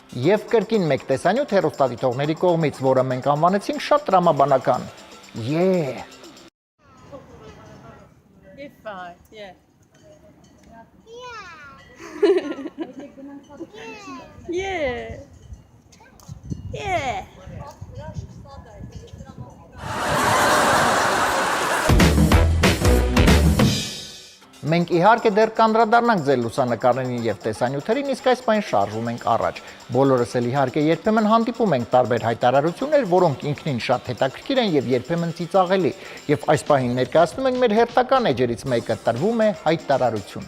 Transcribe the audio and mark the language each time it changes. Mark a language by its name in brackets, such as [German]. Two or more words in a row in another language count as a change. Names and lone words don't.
[Armenian] եւ կրկին մեկ տեսանյութ հեռուստադիտողների կողմից, որը մենք անվանեցինք շատ տրամաբանական։ Yeah. [English] You're fine, yeah. Yeah. Yeah. [Armenian] Մենք իհարկե դեռ կանդրադառնանք ձեր լուսանկարներին եւ տեսանյութերին, իսկ այս պայն շարժվում ենք առաջ։ Բոլորս էլ իհարկե երբեմն հանդիպում ենք տարբեր հայտարարություններ, որոնք ինքնին շատ հետաքրքիր են եւ երբեմն ծիծաղելի, եւ այս պահին ներկայացնում ենք մեր հերթական էջերից մեկը՝ տրվում է հայտարարություն։